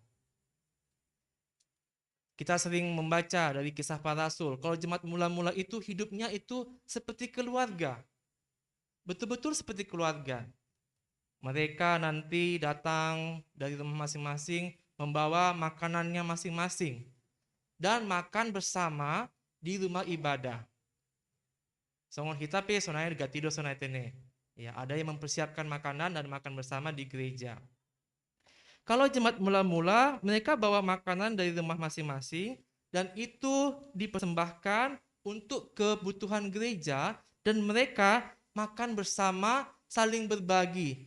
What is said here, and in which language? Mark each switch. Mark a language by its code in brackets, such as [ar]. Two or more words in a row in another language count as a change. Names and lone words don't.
[id] Kita sering membaca dari kisah para rasul, kalau jemaat mula-mula itu hidupnya itu seperti keluarga. Betul-betul seperti keluarga. Mereka nanti datang dari rumah masing-masing, membawa makanannya masing-masing, dan makan bersama di rumah ibadah. [bts] Songon hitape sonai gatido sonai tene. [id] Ya, ada yang mempersiapkan makanan dan makan bersama di gereja. Kalau jemaat mula-mula, mereka bawa makanan dari rumah masing-masing dan itu dipersembahkan untuk kebutuhan gereja dan mereka makan bersama, saling berbagi.